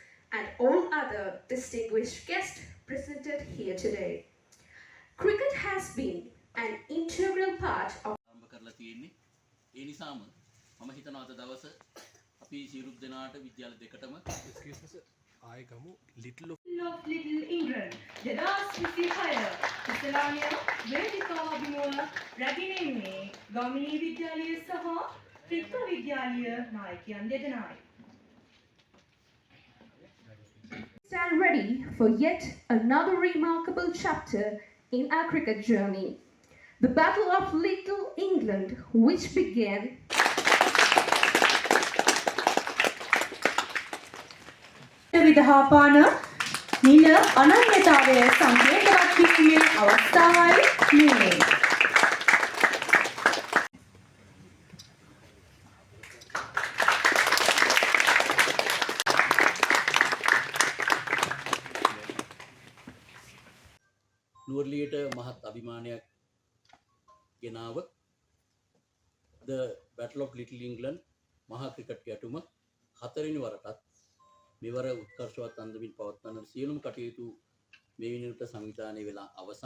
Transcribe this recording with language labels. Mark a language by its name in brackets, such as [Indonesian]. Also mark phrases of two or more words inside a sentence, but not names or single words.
[English] and all other distinguished guests presented here today. Cricket has been an integral part of [Sinhala] ආරම්භ කරලා තියෙන්නේ. ඒ නිසාම මම හිතනවා අද දවස අපි සියලු දෙනාට විද්‍යාල දෙකටම [English] excuse me sir [Sinhala] ආයෙ ගමු [English] little of [Sinhala] Little England 2026 ඉස්ලාමිය වේදිකා අභිමුව රැගෙනෙන්නේ ගාමිණී විද්‍යාලය සහ ත්‍රිත්ව විද්‍යාලය නායකයන් දෙදෙනායි. [English] stand ready for yet another remarkable chapter in our cricket journey. The Battle of Little England, which began [Sinhala] විදහාපාන නිල අනන්‍යතාවය සංකේතවත් කිරීමේ අවස්ථාවයි මේ. නුවරඑළියට මහත් අභිමානයක් ගෙනාව the Battle of Little England මහා ක්‍රිකට් ගැටුම හතරවෙනි වරටත් මෙවර උත්කර්ෂවත් අන්දමින් පවත්වන සියලුම කටයුතු මේ වෙනුවට සංවිධානය වෙලා අවසන්.